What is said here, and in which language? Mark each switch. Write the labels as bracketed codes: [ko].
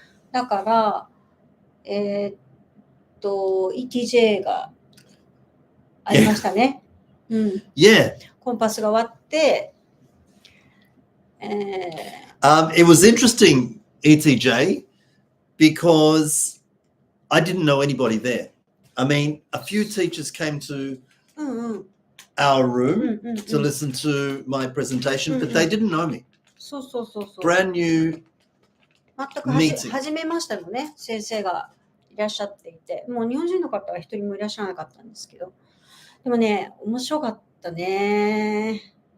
[ja] だから、ETJ がありましたね。コンパスが終わって、 [en] It was interesting, ETJ, because I didn't know anybody there. I mean, a few teachers came to our room to listen to my presentation, but they didn't know me. [ja] そう。 [en] Brand new [ja] 全く初めましたのね、先生がいらっしゃっていて、もう日本人の方は一人もいらっしゃらなかったんですけど、でもね、面白かったね。